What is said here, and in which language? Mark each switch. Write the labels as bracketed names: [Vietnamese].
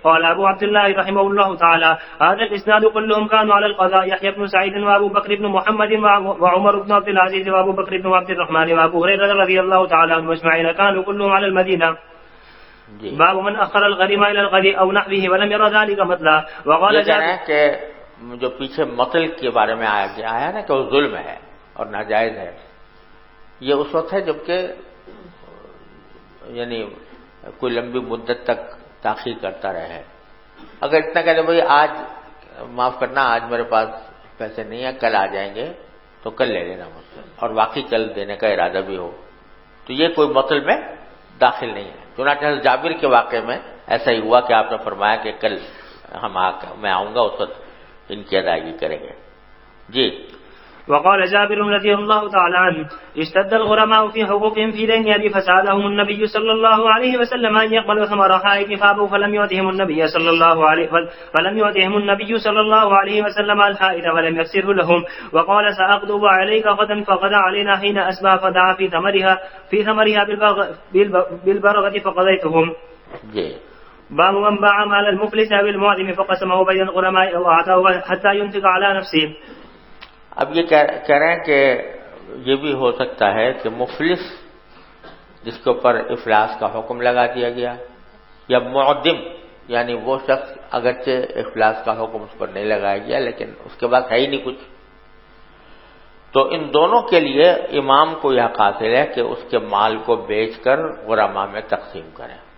[Arabic] قال أبو عبد الله رحمه الله تعالى هذا الإسناد كلهم كانوا على القضاء، يحيى بن سعيد وأبو بكر بن محمد وعمر بن عبد العزيز وأبو بكر بن عبد الرحمن وأبو هريرة رضي الله تعالى عنهم أجمعين كانوا كلهم على المدينة. باب من أخر الغريم إلى الغد أو نحوه ولم ير ذلك مثلا. وقال [Urdu] جابر کہ جو پیچھے مطل کے بارے میں آیا نا کہ وہ ظلم ہے اور ناجائز ہے، یہ اس وقت ہے جبکہ یعنی کوئی لمبی مدت تک تاخیر کرتا رہے. اگر اتنا کہتے بھائی آج معاف کرنا، آج میرے پاس پیسے نہیں ہیں، کل آ جائیں گے تو کل لے لینا مجھ سے، اور واقعی کل دینے کا ارادہ بھی ہو، تو یہ کوئی مطلب میں داخل نہیں ہے. چنانچہ جابر کے واقعے میں ایسا ہی ہوا کہ آپ نے فرمایا کہ کل میں آؤں گا، اس وقت ان کی ادائیگی کریں گے. جی. [Arabic] وقال جابر رضي الله تعالى عنه اشتد الغرماء في حقوقهم في دين أبي فسألهم النبي صلى الله عليه وسلم أن يقبلوا ثمر حائط فأبوا فلم يؤتهم النبي صلى الله عليه وسلم الحائط ولم يكسره لهم. وقال سأغضب عليك غدا فغدا علينا حين أصبح فدعا في ثمرها بالبرغة فقضيتهم. باب من باع مال المفلس أو المعدم فقسمه بين الغرماء أو أعطاه حتى ينفق على نفسه. [Urdu] اب یہ کہہ رہے ہیں کہ یہ بھی ہو سکتا ہے کہ مفلس جس کے اوپر افلاس کا حکم لگا دیا گیا، یا معدم یعنی وہ شخص اگرچہ افلاس کا حکم اس پر نہیں لگایا گیا لیکن اس کے بعد ہے ہی نہیں کچھ، تو ان دونوں کے لیے امام کو یہ حاصل ہے کہ اس کے مال کو بیچ کر غرماء میں تقسیم کریں.